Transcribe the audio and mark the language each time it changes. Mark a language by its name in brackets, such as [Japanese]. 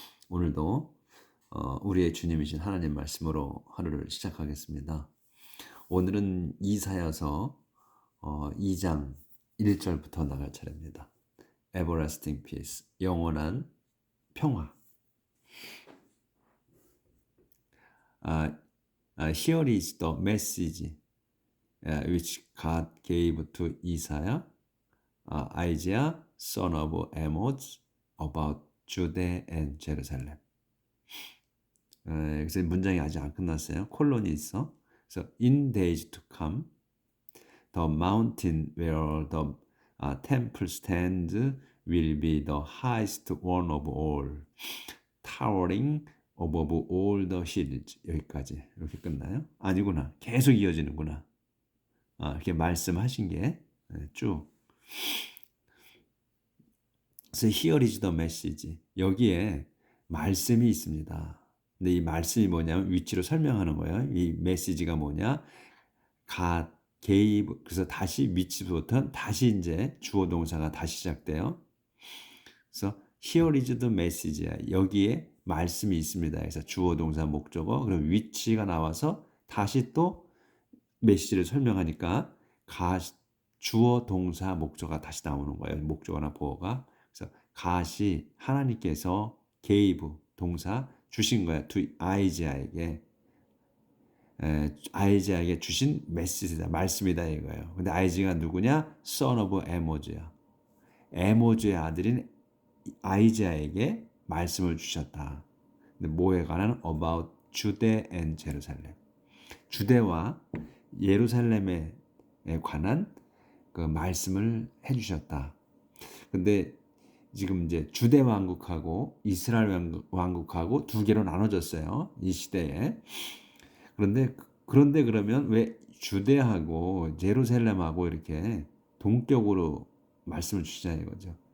[Korean] 오늘도 우리의 주님이신 하나님 말씀으로 하루를 시작하겠습니다. 오늘은 이사야서 2장 1절부터 나갈 차례입니다. [English] Everlasting peace, [Korean] 영원한 평화. [English] Here is the message which God gave to Isaiah, Isaiah, son of Amoz, about Judah and Jerusalem. [Korean] 그래서 문장이 아직 안 끝났어요. 콜론이 있어. [English] 그래서 in days to come, the mountain where the temple stands will be the highest one of all, towering above all the hills. [Korean] 여기까지 이렇게 끝나요? 아니구나. 계속 이어지는구나. 이렇게 말씀하신 게 쭉. [English] 그래서 here is the message. [Korean] 여기에 말씀이 있습니다. 근데 이 말씀이 뭐냐면 위치로 설명하는 거예요. 이 메시지가 뭐냐? [English] God gave. [Korean] 그래서 다시 위치부터 다시 이제 주어 동사가 다시 시작돼요. [English] 그래서 here is the message야. [Korean] 여기에 말씀이 있습니다. 그래서 주어 동사 목적어 그럼 위치가 나와서 다시 또 메시지를 설명하니까 주어 동사 목적어가 다시 나오는 거예요. 목적어나 보어가. 그래서 가시 하나님께서 gave 동사 주신 거야. to 아이자에게 아이자에게 주신 메시지다. 말씀이다 이거예요. 근데 아이자가 누구냐? son of 에모즈야. 에모즈의 아들인 아이자에게 말씀을 주셨다. 근데 뭐에 관한? [English] about Judah and Jerusalem. [Korean] 주대와 예루살렘에 관한 그 말씀을 해주셨다. 근데 지금 이제 주대 왕국하고 이스라엘 왕국하고 두 개로 나눠졌어요. 이 시대에. 그런데 그러면 왜 주대하고 예루살렘하고 이렇게 동격으로 말씀을 주시냐 이거죠.